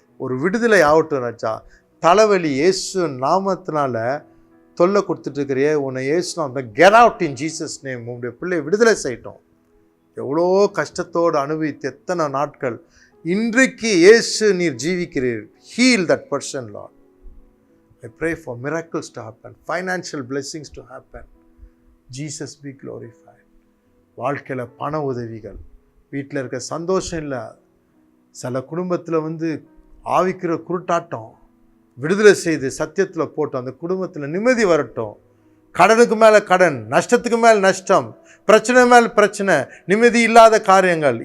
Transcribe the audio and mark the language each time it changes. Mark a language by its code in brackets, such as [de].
[ta] ஒரு விடுதலை ஆகட்டும். ராஜா, தலைவலி இயேசு நாமத்தினால தொல்லை கொடுத்துட்ருக்கிறியே, உன்னை இயேசு அந்த [en] Get out in Jesus name. [ta] உங்களுடைய பிள்ளை விடுதலை செய்யட்டும். எவ்வளோ கஷ்டத்தோடு அனுபவித்து எத்தனை நாட்கள், இன்றைக்கு இயேசு நீர் ஜீவிக்கிறீர். [en] Heal that person lord. I pray for miracles to happen, financial blessings to happen. Jesus be glorified. [ta] வாழ்க்கையில் பண உதவிகள், வீட்டில் இருக்க சந்தோஷம் இல்லை, சில குடும்பத்தில் வந்து ஆவிக்கிற குருட்டாட்டம் விடுதலை செய்து சத்தியத்தில் போட்டு அந்த குடும்பத்தில் நிம்மதி வரட்டும். கடனுக்கு மேலே கடன், நஷ்டத்துக்கு மேலே நஷ்டம், பிரச்சனை மேலே பிரச்சனை, நிம்மதி இல்லாத காரியங்கள்.